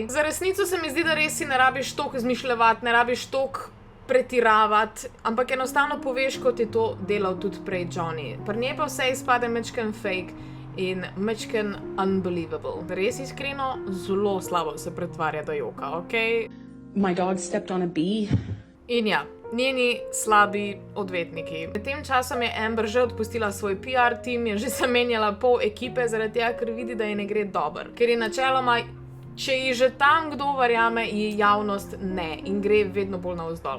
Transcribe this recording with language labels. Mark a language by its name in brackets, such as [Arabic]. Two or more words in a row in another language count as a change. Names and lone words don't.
[Slovenian] Za resnico se mi zdi, da res si ne rabiš toliko izmišljevati, ne rabiš toliko pretiravati, ampak enostavno poveš, kot je to delal tudi prej Johnny. Pri njej pa vse izpade majčken fake in majčken unbelievable. Res iskreno, zelo slabo se pretvarja do joka, okej? [English] My dog stepped on a bee. [Slovenian] In ja, njeni slabi odvetniki. Med tem časom je Amber že odpustila svoj PR tim, je že zamenjala pol ekipe zaradi tega, ker vidi, da ji ne gre dobro. Ker je načeloma, če ji že tam kdo verjame, ji javnost ne in gre vedno bolj navzdol.